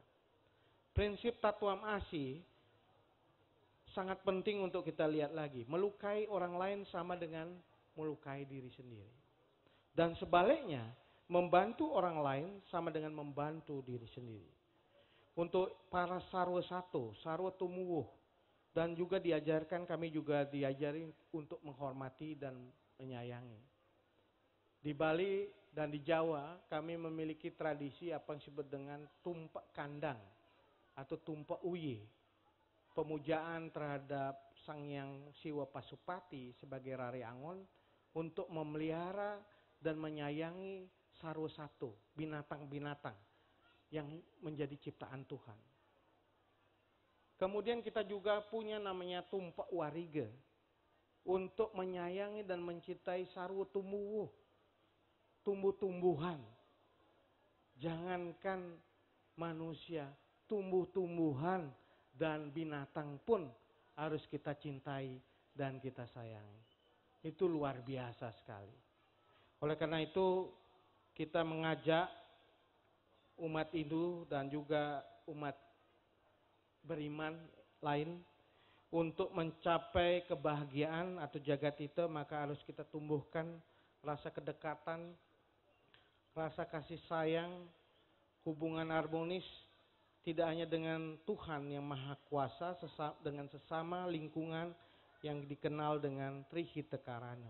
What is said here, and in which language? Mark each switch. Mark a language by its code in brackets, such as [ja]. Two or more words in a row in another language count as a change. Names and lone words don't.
[id] Prinsip [sa] Tatwam Asi [id] sangat penting untuk kita lihat lagi. Melukai orang lain sama dengan melukai diri sendiri. Dan sebaliknya, membantu orang lain sama dengan membantu diri sendiri. Untuk para [ban] sarwa satu, sarwa tumuwuh, [id] dan juga diajarkan, kami juga diajari untuk menghormati dan menyayangi. Di Bali dan di Jawa, kami memiliki tradisi apa yang disebut dengan [ban] tumpak kandang [id] atau [ban] tumpak uye. [id] Pemujaan terhadap Sang Hyang Siwa Pasupati sebagai Rari Angon untuk memelihara dan menyayangi [ban] sarwa satu, [id] binatang-binatang yang menjadi ciptaan Tuhan. Kemudian kita juga punya namanya [ban] tumpak wariga [id] untuk menyayangi dan mencintai [ban] sarwa tumuwuh, [id] tumbuh-tumbuhan. Jangankan manusia, tumbuh-tumbuhan dan binatang pun harus kita cintai dan kita sayangi. Itu luar biasa sekali. Oleh karena itu kita mengajak umat Hindu dan juga umat beriman lain untuk mencapai kebahagiaan atau jagatita, maka harus kita tumbuhkan rasa kedekatan, rasa kasih sayang, hubungan harmonis tidak hanya dengan Tuhan yang Maha Kuasa, dengan sesama lingkungan yang dikenal dengan Trihita Karana.